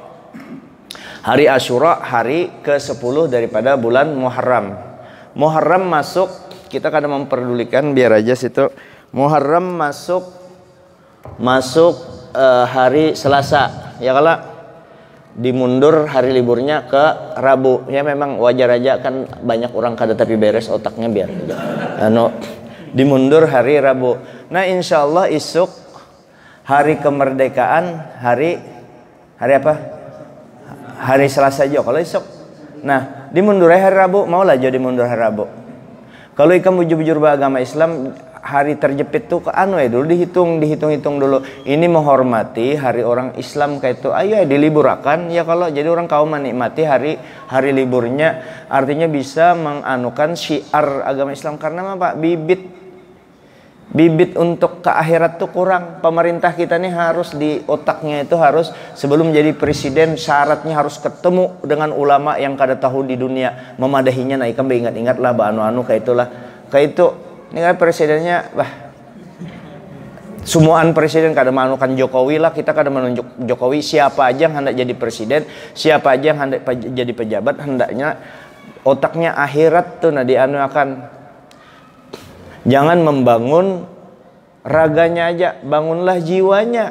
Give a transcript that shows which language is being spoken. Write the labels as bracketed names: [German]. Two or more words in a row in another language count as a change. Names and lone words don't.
[Banjar] Hari Asyura hari ke-10 daripada bulan Muharram. Muharram masuk, kita kadang memperdulikan biar aja situ. Muharram masuk hari Selasa. Ya kalau dimundur hari liburnya ke Rabu. Ya memang wajar aja kan banyak orang kada tapi beres otaknya biar dimundur hari Rabu. Nah [Arabic] insya Allah [Banjar] isuk hari kemerdekaan hari apa? Hari Selasa aja kalau isuk. Nah dimundur hari Rabu, maulah jadi mundur hari Rabu. Kalau ikam bujur-bujur beragama Islam, hari terjepit tuh ke dulu dihitung dulu. Ini menghormati hari orang Islam kayak itu. Ayo diliburakan ya kalau jadi orang kaum menikmati hari liburnya, artinya bisa menganukan syiar agama Islam. Karena apa? Bibit untuk ke akhirat tuh kurang. Pemerintah kita nih harus di otaknya itu harus sebelum jadi presiden syaratnya harus ketemu dengan ulama yang kada tahu di dunia memadahinya. Nah ikam ingat-ingat lah anu kayak itulah. Kayak itu ini kan presidennya semuaan presiden kada manukan Jokowi lah, kita kada menunjuk Jokowi. Siapa aja yang hendak jadi presiden, siapa aja yang hendak jadi pejabat, hendaknya otaknya akhirat tuh nah dianuakan. Jangan membangun raganya aja, bangunlah jiwanya.